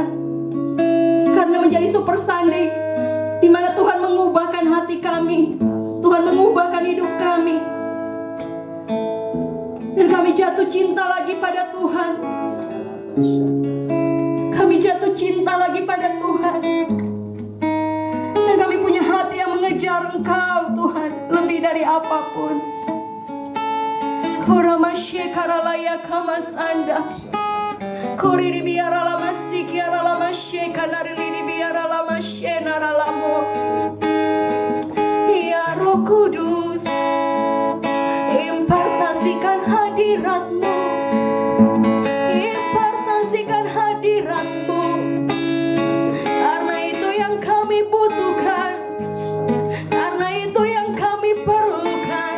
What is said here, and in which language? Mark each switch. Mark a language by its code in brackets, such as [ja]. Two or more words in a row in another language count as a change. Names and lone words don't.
[id] Karena menjadi Super Sunday di mana Tuhan mengubahkan hati kami, Tuhan mengubahkan hidup kami, dan kami jatuh cinta lagi pada Tuhan. Kami jatuh cinta lagi pada Tuhan, dan kami punya hati yang mengejar Engkau Tuhan lebih dari apapun. Korama shekara laya kama sanda. Kori di biara lama sikiara lama shekana di biara lama shenara lamo. Ya Roh Kudus, impartasikan hadirat-Mu, impartasikan hadirat-Mu, karena itu yang kami butuhkan, karena itu yang kami perlukan.